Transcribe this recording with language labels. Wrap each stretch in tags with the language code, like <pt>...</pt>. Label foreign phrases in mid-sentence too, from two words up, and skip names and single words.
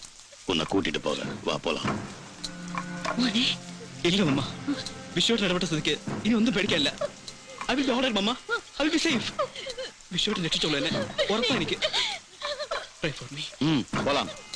<ta>உன்னை கூட்டிட்டு போக வா, போலாம்.</ta> <ml>ഇല്ല മമ്മ, വിശ്വട്ട് ഇടപെട്ട സ്ഥിതിക്ക് ഇനി ഒന്നും പേടിക്കാനില്ല.</ml> <en>I will be alright mamma, I will be safe.</en> <ml>വിശ്വട്ട് രക്ഷിച്ചോളൂ എന്നെ, ഉറപ്പാ എനിക്ക്.</ml> <en>Pray for me.</en> <ta>போலாம்.</ta>